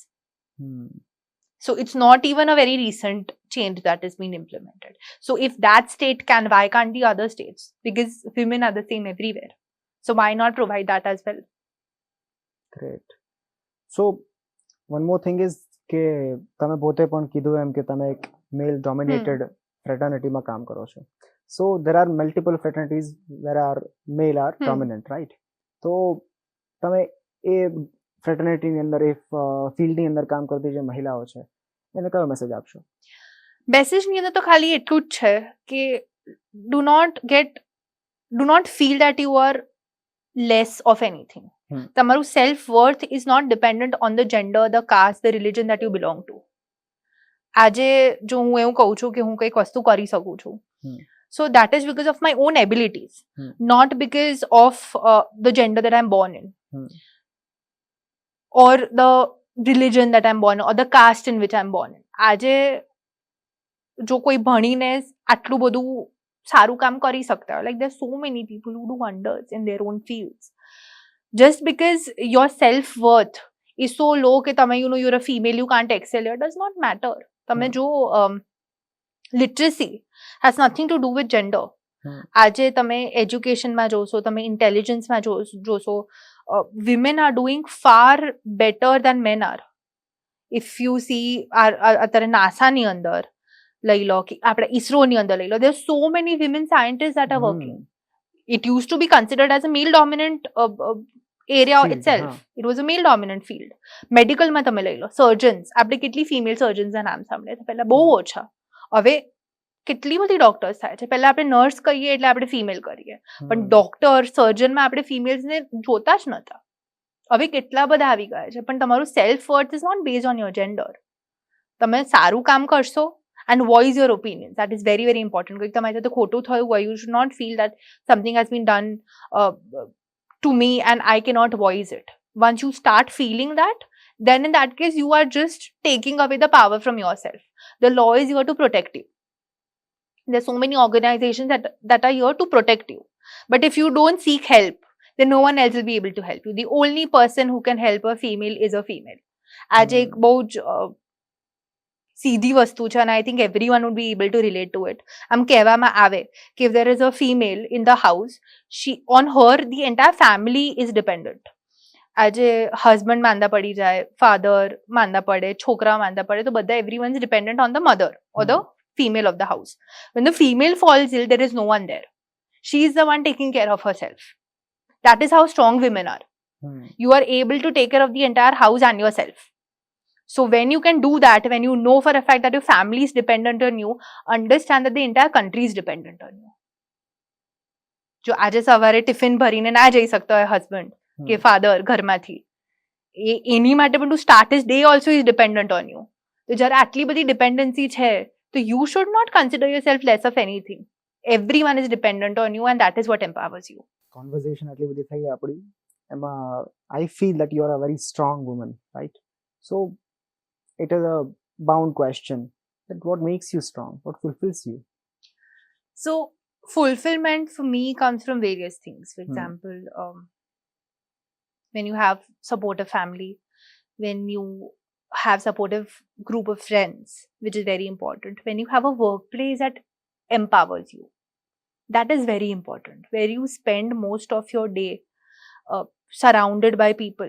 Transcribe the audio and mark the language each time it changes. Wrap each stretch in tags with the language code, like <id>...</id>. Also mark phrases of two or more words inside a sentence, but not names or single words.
<en>Hmm. So it's not even a very recent change that has been implemented. So if that state can, why can't the other states? Because women are the same everywhere. So why not provide that as well? Great. So one more thing is</en> <gu>કે તમે પોતે પણ કીધું એમ કે તમે એક</gu> <en>male dominated fraternity</en> <gu>કામ કરો છો.</gu> <en>So there are multiple fraternities where are male are dominant, right?</en> <gu>તો તમે એ ફ્રેટર્નિટીની અંદર એ ફિલ્ડની અંદર કામ કરતી જે મહિલાઓ છે એને કયો મેસેજ આપશો? મેસેજની અંદર તો ખાલી એટલું જ છે કે</gu> <en>do not feel that you are less of anything. તમારું self worth is not dependent on the gender, the caste, the religion that you belong to.</en> <gu>આજે જો હું એવું કહું છું કે હું કંઈક વસ્તુ કરી શકું છું,</gu> <en>so that is because of my own abilities, not because of the gender that I'm born in, or the religion that I'm born in, or the caste in which I'm born in.</en> <gu>આજે જો કોઈ ભણીને આટલું બધું સારું કામ કરી શકતા હોય,</gu> <en>like there are so many people who do wonders in their own fields. Just because your self-worth is so low</en> <gu>કે તમે,</gu> <en>you know, you're a female, you can't excel here, does not matter.</en> <gu>તમે જો</gu> <en>literacy has nothing to do with gender.</en> <gu>આજે તમે એજ્યુકેશનમાં જોશો, તમે ઇન્ટેલિજન્સમાં જોશો,</gu> <en>women are doing far better than men are. If you see</en> <gu>અત્યારે નાસાની અંદર લઈ લો, કે આપણે ઇસરોની અંદર લઈ લો,</gu> <en>there are so many women scientists that are working. It used to be considered as a male dominant area field, itself. It was a male dominant field.</en> <gu>Medical માં તમે લઈ લો, surgeons, આપણે કેટલી</gu> <en>female surgeons</en> <gu>ના નામ સાંભળે છે, પહેલા બહુ ઓછા. હવે કેટલી બધી ડોક્ટર્સ થાય છે. પહેલા આપણે નર્સ કહીએ એટલે આપણે ફિમેલ કરીએ, પણ</gu> <en>doctor surgeon</en> <gu>આપણે ફિમેલ્સને જોતા જ નતા. હવે કેટલા બધા આવી ગયા છે.</gu> <en>પણ તમારું self worth is not based on your gender.</en> <gu>તમે સારું કામ કરશો</gu> <en>and voice your opinions. That is very, very important.</en> <gu>Because તમારી સાથે ખોટું થયું હોય,</gu> <en>you should not feel that something has been done to me and I cannot voice it. Once you start feeling that, then in that case, you are just taking away the power from yourself. The law is here to protect you. There are so many organizations that are here to protect you. But if you don't seek help, then no one else will be able to help you. The only person who can help a female is a female. As a</en> <gu>બહુ સીધી વસ્તુ છે,</gu> <en>and I think everyone would be able to relate to it.</en> <gu>આમ કહેવામાં આવે કે</gu> <en>if there is a female in the house, on her the entire family is dependent.</en> <gu>આજે husband માંદા પડી જાય, father માંદા પડે, છોકરા માંદા પડે, તો બધા</gu> <en>everyone is dependent on the mother or the female of the house. When the female falls ill, there is no one there. She is the one taking care of herself. That is how strong women are. You are able to take care of the entire house and yourself. So when you can do that, when you know for a fact that your family is dependent on you, understand that the entire country is dependent on you.</en> <gu>જો આજે સવારે ટિફિન ભરીને ના જઈ શકતો હોય હસબન્ડ કે ફાધર ઘરમાંથી, એની માટે પણ</gu> <en>to start his day also is dependent on you.</en> <gu>તો જ્યારે આટલી બધી ડિપેન્ડન્સી છે, તો</gu> <en>you should not consider yourself less of anything. everyone is dependent on you and that is what empowers you. કોન્વર્ઝેશન</en> <gu>આટલી બધી થઈ આપણી, એમાં</gu> <en>I feel that you are a very strong woman, right? સો it is a bound question that what makes you strong, what fulfills you? So fulfillment for me comes from various things. For example, when you have supportive family, when you have supportive group of friends, which is very important, when you have a workplace that empowers you, that is very important, where you spend most of your day surrounded by people.</en>